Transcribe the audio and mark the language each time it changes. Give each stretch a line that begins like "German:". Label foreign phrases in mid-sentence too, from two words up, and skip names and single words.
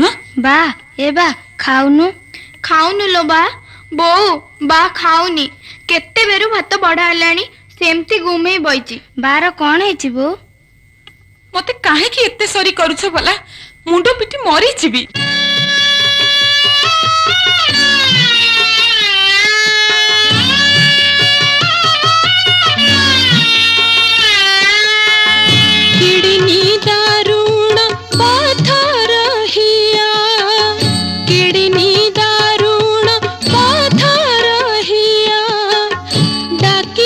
Odia: ବା ଏ ବା ଖାଉନୁ। ଖାଉନୁ ଲୋ ବା। ବୋଉ ବା ଖାଉନି। କେତେ ବେରୁ ଭାତ ବଢା ହେଲାଣି ସେମିତି ଗୁମେଇ ବଇଛି। ବାର କଣ ହେଇଛି ବୋଉ? ମତେ କାହିଁକି ଏତେ ସରି କରୁଛ ଭଲା? ମୁଣ୍ଡ ପିଟି ମରିଯିବି। କିଡନି ଦାରୁଣ ପଥର ହିଆ କିଡନି ଦାରୁଣ ପଥର ହିଆ ଡାକି